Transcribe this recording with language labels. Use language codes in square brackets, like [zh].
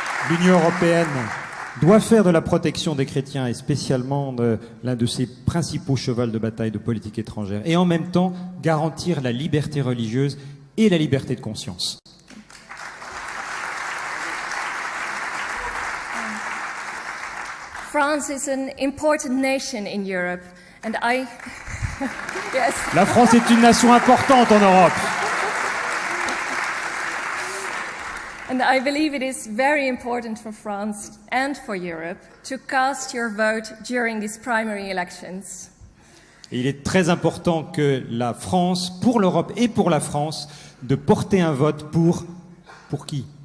[fr] L'Union européenne doit faire de la protection des chrétiens et spécialement l'un de ses principaux chevaux de bataille de politique étrangère et en même temps garantir la liberté religieuse et la liberté de conscience. [en] France is an important nation in Europe and yes. [fr] La France est une nation importante en Europe. [en] And I believe it is very important for France and for Europe to cast your vote during these primary elections. [fr] Et il est très important que la France, pour l'Europe et pour la France, de porter un vote pour qui?